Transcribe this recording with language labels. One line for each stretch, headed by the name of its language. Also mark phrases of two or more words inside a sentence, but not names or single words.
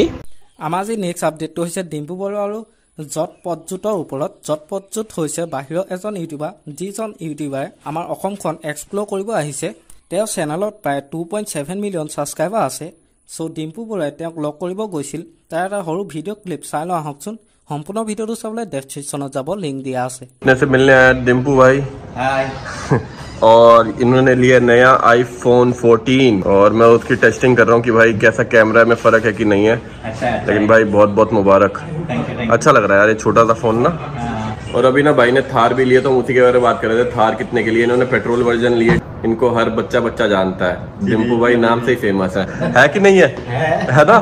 Assamese: আমাৰ আজি
English: next update
Assamese: হৈছে ডিম্পু বৰুৱা আৰু জট পদজুটৰ ওপৰত জট পদজুট হৈছে বাহিৰৰ এজন ইউটিউবাৰ যিজন ইউটিউবাৰে আমাৰ অসমখন এক্সপ্লোৰ কৰিব আহিছে তেওঁৰ চেনেলত প্ৰায় 2.7
English: million subscriber
Assamese: আছে সো ডিম্পু বৰুৱাই তেওঁক লগ কৰিব গৈছিল তাৰ এটা সৰু
English: video clip
Assamese: চাই লও আহকচোন সম্পূৰ্ণ ভিডিওটো চাবলৈ ডেসক্ৰিপচনত যাব লিংক দিয়া আছে
Hindi: से मिलने आया डिम्पू भाई हाय और इन्होंने लिया नया आईफोन 14 और मैं उसकी टेस्टिंग कर रहा हूँ कि भाई कैसा कैमरा में फर्क है कि नहीं है लेकिन भाई बहुत बहुत मुबारक अच्छा लग रहा है यार ये छोटा सा फोन ना और अभी ना भाई ने थार भी लिया तो उसी के बारे में बात कर रहे थे थार कितने के लिए इन्होंने
English: petrol version
Hindi: लिए इनको हर बच्चा जानता है डिम्पू भाई नाम से ही फेमस है कि नहीं है ना